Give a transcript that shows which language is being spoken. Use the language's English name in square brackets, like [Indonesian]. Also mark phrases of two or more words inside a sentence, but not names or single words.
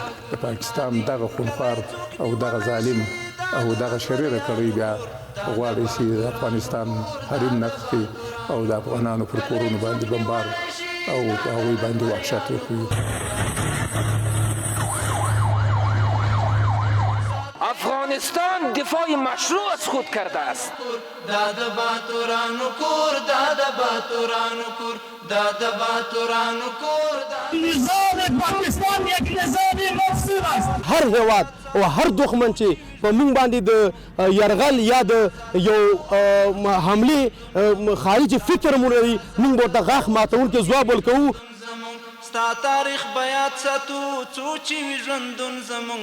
[Pashto] د پاکستان دغه خونخوار او دغه ظالم او دغه شریر کړی بیا غواړي چې د افغانستان حریم نقض کړي او د افغانانو پر کورونو باندې بمبار او هغوی باندې وحشت وکړي. [Persian] افغانستان دفاع مشروع از خود کرده است. [Pashto] دادا باتورانو کور دادا باتورانو کور دادا باتورانو کور. [Persian] نظام پاکستان یک نظام مفسد است. [Pashto] هر هیواد او هر دښمن چې په موږ باندې د یرغل یا د یو حملې خارجي فکر مو لري، موږ ورته غاښ ماتونکی ځواب ورکوو. ستا تاریخ بیات ساتو څو چې وي ژوندون زمونږ.